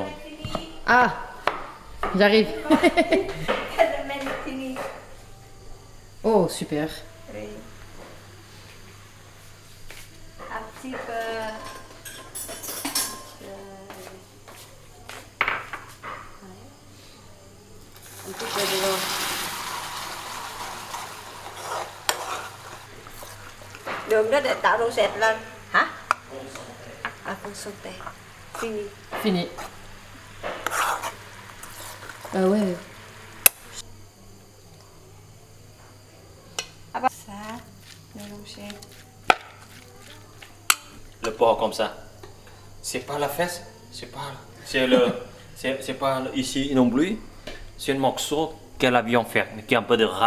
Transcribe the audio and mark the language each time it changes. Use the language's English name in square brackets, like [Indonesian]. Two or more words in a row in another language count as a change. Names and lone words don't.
[French] Ah, j'arrive. Oh super. Un petit peu. Un petit peu de l'eau. [Vietnamese] Đường đó để tạo độ sệt lên. [French] Hả? À, con sauté. Fini. Fini. Ah ouais. Ça, mélanger. le porc comme ça, c'est pas la fesse, c'est pas ici non plus, c'est un morceau que la viande ferme, qui a un peu de ras.